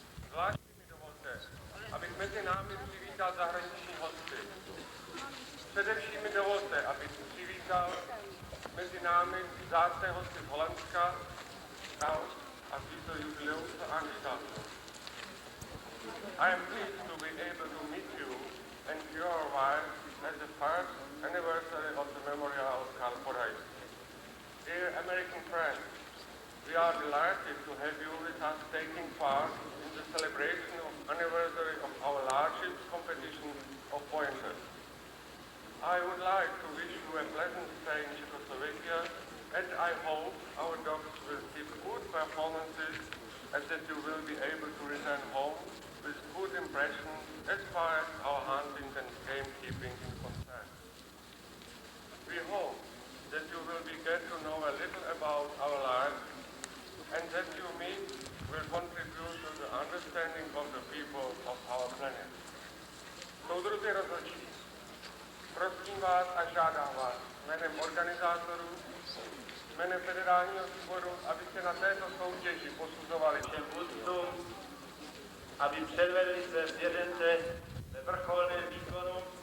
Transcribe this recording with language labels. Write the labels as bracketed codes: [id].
[cs] Zvláště mi dovolte, abych mezi námi přivítal zahraniční hosty. Především mi dovolte, abych přivítal mezi námi vzácné hosty z Holandska, a Vito Jubileum Veranstaltung. [en] I am pleased to be able to meet you and your wife at the first anniversary of the memorial of Karl Podhajský. Dear American friends, we are delighted to have you with us taking part in the celebration of anniversary of our largest competition of pointers. I would like to wish you a pleasant stay in Czechoslovakia, and I hope our dogs will keep good performances and that you will be able to return home with good impressions as far as our hunting and game keeping is concerned. We hope that you will get to know a little about our lives and that you meet will contribute to the understanding of the people of our planet. [cs] Soudruzi rozhodčí, prosím vás a žádám vás jménem organizátorů, jménem Federálního sboru, abyste na této soutěži posuzovali všem vůdcům, aby předvedli své svěřence ve vrcholném výkonu.